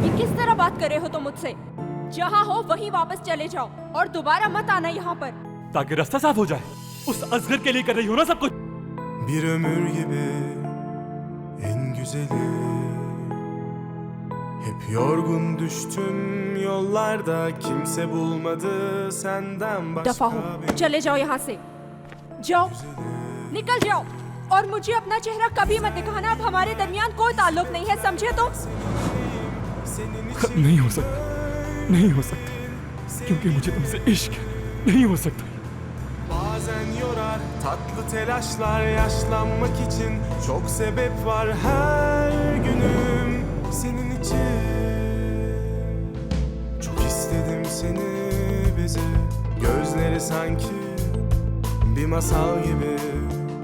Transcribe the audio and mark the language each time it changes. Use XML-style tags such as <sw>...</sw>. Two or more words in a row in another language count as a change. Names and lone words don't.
<hi>ये किस तरह बात कर रहे हो तुम मुझसे? जहाँ हो वहीं वापस चले जाओ और दोबारा मत आना यहाँ पर। ताकि रास्ता साफ हो जाए। उस असगर के लिए कर रही हो ना सब कुछ।</hi> <tr>Bir ömür gibi en güzeli. Hep yorgun düştüm yollarda, kimse bulmadı senden</tr> <hi>दफा हो,</hi> <tr>başka</tr> <hi>चले जाओ यहाँ से। जाओ, निकल जाओ और मुझे अपना चेहरा कभी मत दिखाना। अब हमारे दरमियान कोई ताल्लुक नहीं है, समझे तुम? खत्म नहीं हो सकता, नहीं हो सकता, क्योंकि मुझे तुमसे इश्क है। नहीं हो सकता।</hi> <tr>Bazen yorar tatlı telaşlar, yaşlanmak için çok sebep var her günüm senin için. Çok istedim seni bize, gözleri sanki bir masal gibi.</tr>